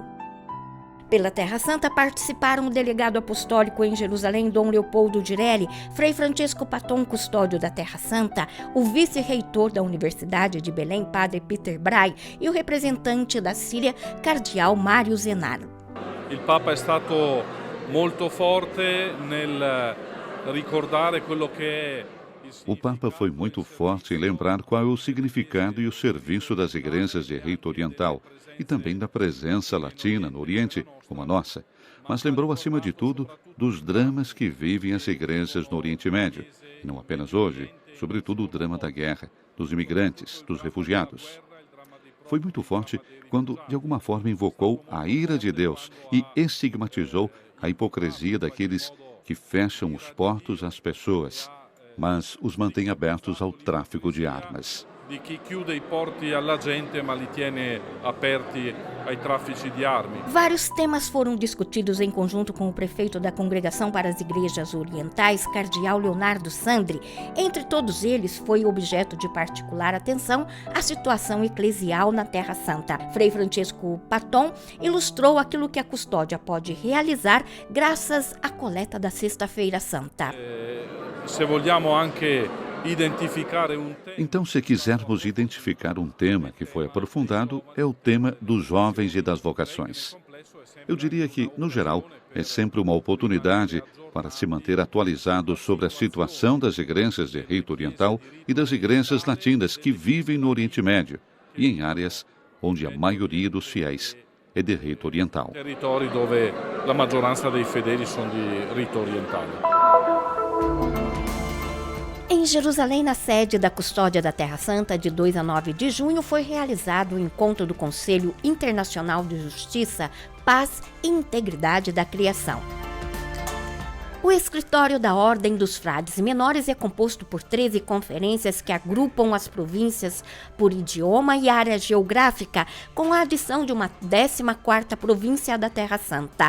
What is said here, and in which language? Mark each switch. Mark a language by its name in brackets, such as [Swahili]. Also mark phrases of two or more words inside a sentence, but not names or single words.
[Portuguese] Pela Terra Santa participaram o delegado apostólico em Jerusalém, Dom Leopoldo Girelli, Frei Francesco Paton, custódio da Terra Santa, o vice-reitor da Universidade de Belém, Padre Peter Bray, e o representante da Síria, Cardeal Mário Zenaro. [Italian] Il Papa è stato molto forte nel ricordare quello che [Portuguese] O Papa foi muito forte em lembrar qual é o significado e o serviço das igrejas de rito oriental e também da presença latina no Oriente, como a nossa, mas lembrou acima de tudo dos dramas que vivem as igrejas no Oriente Médio, e não apenas hoje, sobretudo o drama da guerra, dos imigrantes, dos refugiados. Foi muito forte quando, de alguma forma, invocou a ira de Deus e estigmatizou a hipocrisia daqueles que fecham os portos às pessoas, mas os mantêm abertos ao tráfico de armas. [Italian] di chi chiude i porti alla gente ma li tiene aperti ai traffici di armi. [Portuguese] Vários temas foram discutidos em conjunto com o prefeito da Congregação para as Igrejas Orientais, cardeal Leonardo Sandri. Entre todos eles, foi objeto de particular atenção a situação eclesial na Terra Santa. Frei Francesco Patton ilustrou aquilo que a custódia pode realizar graças à coleta da Sexta-feira Santa. [Italian] Se vogliamo anche [Portuguese] Então, se quisermos identificar um tema que foi aprofundado, é o tema dos jovens e das vocações. Eu diria que, no geral, é sempre uma oportunidade para se manter atualizado sobre a situação das igrejas de rito oriental e das igrejas latinas que vivem no Oriente Médio e em áreas onde a maioria dos fiéis é de rito oriental. [Italian] Territori dove la maggioranza dei fedeli sono di rito orientale. [Portuguese] Em Jerusalém, na sede da Custódia da Terra Santa, de 2 a 9 de junho, foi realizado o encontro do Conselho Internacional de Justiça, Paz e Integridade da Criação. O escritório da Ordem dos Frades Menores é composto por 13 conferências que agrupam as províncias por idioma e área geográfica, com a adição de uma 14ª província da Terra Santa.